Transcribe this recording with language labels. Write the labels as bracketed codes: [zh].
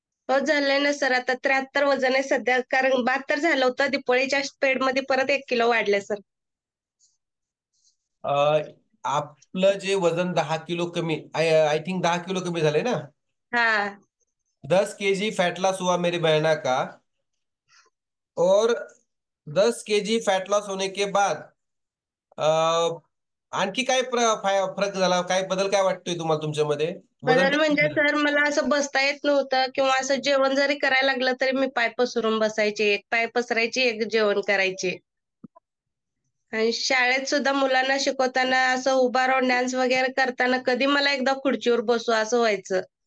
[mr] हो झालंय ना सर. आता 73 वजन आहे सध्या. कारण 72 झालं होतं. दीपावळीच्या स्पेडमध्ये परत 1 किलो वाढले सर. अ, आपलं जे वजन 10 किलो कमी, [en] I think [mr] 10 किलो कमी झालंय ना? हां. [hi] 10 kg फैट लॉस हुआ मेरी बहना का. और 10 kg फैट लॉस होने के बाद अ, [mr] आणखी काय फरक झाला? काय बदल काय वाटतोय तुम्हाला तुमच्यामध्ये? वजन बदल म्हणजे सर मला असं बसता येत नव्हतं किंवा असं जेवण जरी करायला लागलं तरी मी पाय पसरून बसायचे. एक पाय पसरायची, एक जेवण करायचे. आणि शाळेत सुद्धा मुलांना शिकवताना असं उभा राहून डान्स वगैरे करताना कधी मला एकदा खुर्चीवर बसू असं व्हायचं.